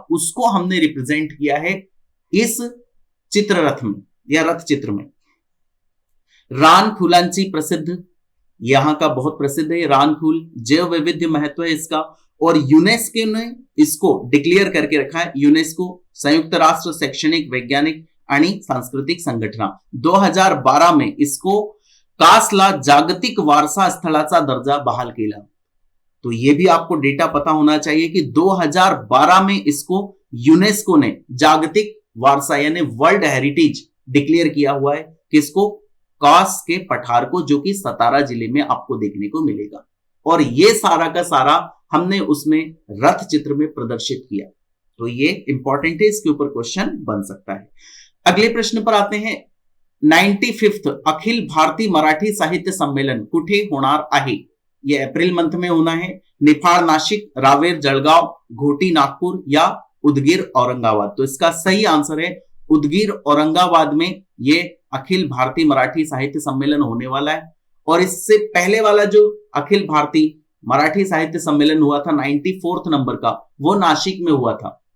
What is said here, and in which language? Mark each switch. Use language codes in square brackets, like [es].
[hi] उसको हमने रिप्रेजेंट किया है इस चित्ररथ में या रथ चित्र में. [mr] रान फुलांची प्रसिद्ध, [hi] यहां का बहुत प्रसिद्ध है रान फूल. जैव वैविध्य महत्व है इसका. और यूनेस्को ने इसको डिक्लेयर करके रखा है. [mr] यूनेस्को संयुक्त राष्ट्र शैक्षणिक वैज्ञानिक आणि सांस्कृतिक संघटना [hi] 2012 में इसको [mr] कासला जागतिक वारसा स्थळाचा दर्जा बहाल केला. [hi] तो ये भी आपको डेटा पता होना चाहिए कि 2012 में इसको यूनेस्को ने जागतिक वारसा यानी वर्ल्ड हेरिटेज डिक्लेयर किया हुआ है. किसको? कास के पठार को, जो कि सतारा जिले में आपको देखने को मिलेगा. और ये सारा का सारा हमने उसमें रथ चित्र में प्रदर्शित किया. तो ये इंपॉर्टेंट है, इसके ऊपर क्वेश्चन बन सकता है. अगले प्रश्न पर आते हैं. [mr] 95th अखिल भारतीय मराठी साहित्य संमेलन कुठे होणार आहे? [hi] ये अप्रैल मंथ में होना है। निफाड़ नासिक, रावेर जळगाव, घोटी नागपुर या उदगीर औरंगाबाद। तो इसका सही आंसर है उदगीर औरंगाबाद में ये अखिल भारतीय मराठी साहित्य सम्मेलन होने वाला है। और इससे पहले वाला जो अखिल भारतीय मराठी साहित्य सम्मेलन हुआ था 94th नंबर का, वो नासिक में हुआ था।